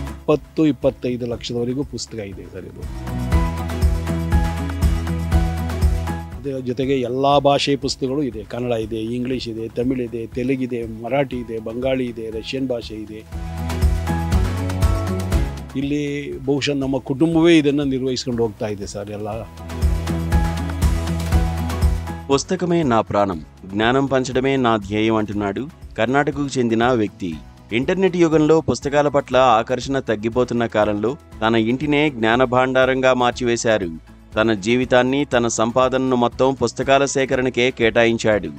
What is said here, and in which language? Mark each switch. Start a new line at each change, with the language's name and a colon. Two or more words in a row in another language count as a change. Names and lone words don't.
Kannada: 20-25 ಲಕ್ಷದವರೆಗೂ ಪುಸ್ತಕ ಇದೆ ಸರ್ ಇದು. ಜೊತೆಗೆ ಎಲ್ಲ ಭಾಷೆ ಪುಸ್ತಕಗಳು ಇದೆ. ಕನ್ನಡ ಇದೆ, ಇಂಗ್ಲೀಷ್ ಇದೆ, ತಮಿಳ್ ಇದೆ, ತೆಲುಗಿದೆ, ಮರಾಠಿ ಇದೆ, ಬಂಗಾಳಿ ಇದೆ, ರಷ್ಯನ್ ಭಾಷೆ ಇದೆ. ಇಲ್ಲಿ ಬಹುಶಃ ನಮ್ಮ ಕುಟುಂಬವೇ ಇದನ್ನು ನಿರ್ವಹಿಸ್ಕೊಂಡು ಹೋಗ್ತಾ ಇದೆ ಸರ್. ಎಲ್ಲ
Telugu: పుస్తకమే నా ప్రాణం, జ్ఞానం పంచడమే నా ధ్యేయం అంటున్నాడు కర్ణాటకకు చెందిన వ్యక్తి. ఇంటర్నెట్ యుగంలో పుస్తకాల పట్ల ఆకర్షణ తగ్గిపోతున్న కాలంలో తన ఇంటినే జ్ఞాన భాండారంగా మార్చివేశారు. తన జీవితాన్ని, తన సంపాదనను మొత్తం పుస్తకాల సేకరణకే కేటాయించాడు.